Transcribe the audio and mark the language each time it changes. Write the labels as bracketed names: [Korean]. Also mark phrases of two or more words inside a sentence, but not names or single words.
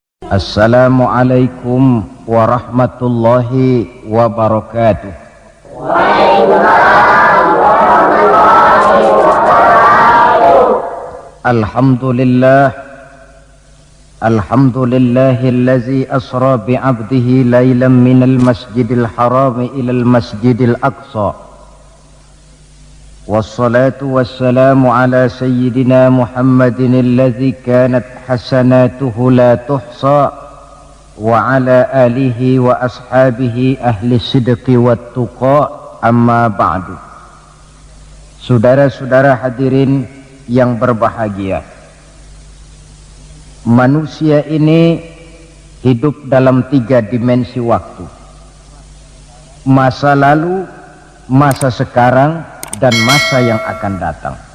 [Arabic] السلام عليكم ورحمة الله وبركاته. وعليكم السلام ورحمة الله وبركاته. الحمد لله الذي أسرى بعبده ليلا من المسجد الحرام إلى المسجد الأقصى. والصلاة والسلام على سيدنا محمد الذي كانت حسناته لا تحصى وعلى آله وأصحابه أهل الصدق والتقى أما بعد. [Indonesian] Saudara-saudara hadirin yang berbahagia, manusia ini hidup dalam 3 dimensi waktu: masa lalu, masa sekarang, dan masa yang akan datang.